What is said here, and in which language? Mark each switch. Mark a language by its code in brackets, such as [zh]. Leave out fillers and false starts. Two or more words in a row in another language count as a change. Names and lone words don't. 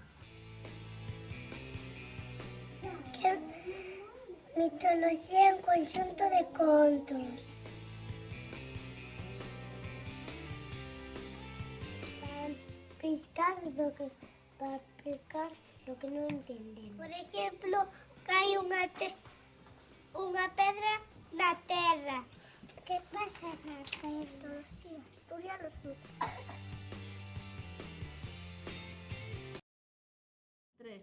[es] Mitología es un conjunto de contos. Para explicar lo que no entendemos. [gl] Por exemplo, cae unha pedra na terra. ¿Qué pasa na mitología? [es] Estudialos tú. 3.